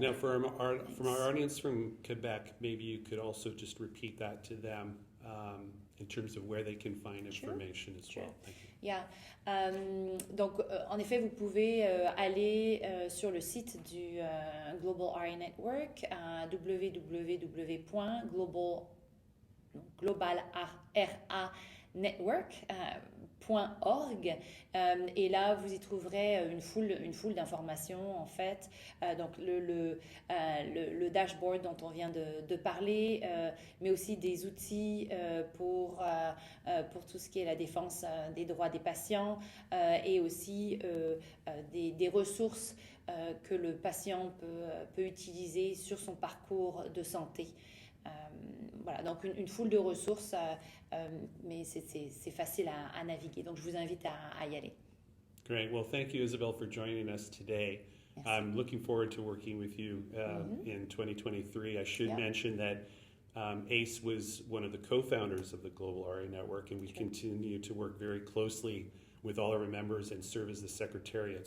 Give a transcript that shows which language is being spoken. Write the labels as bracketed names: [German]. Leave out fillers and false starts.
[English] Now, from our audience from Quebec, maybe you could also just repeat that to them in terms of where they can find information as well. Thank you. Yeah. [French] Donc, en effet, vous pouvez aller sur le site du Global RA Network, www.globalranetwork.org, et là vous y trouverez une foule d'informations en fait, donc le dashboard dont on vient de parler, mais aussi des outils pour tout ce qui est la défense des droits des patients, et aussi des ressources que le patient peut utiliser sur son parcours de santé. Voilà, donc une foule de ressources, mais c'est facile à naviguer. Donc je vous invite à y aller. [English] Great. Well, thank you, Isabelle, for joining us today. Yes. I'm looking forward to working with you in 2023. I should mention that ACE was one of the co-founders of the Global RA Network, and we continue to work very closely with all our members and serve as the secretariat.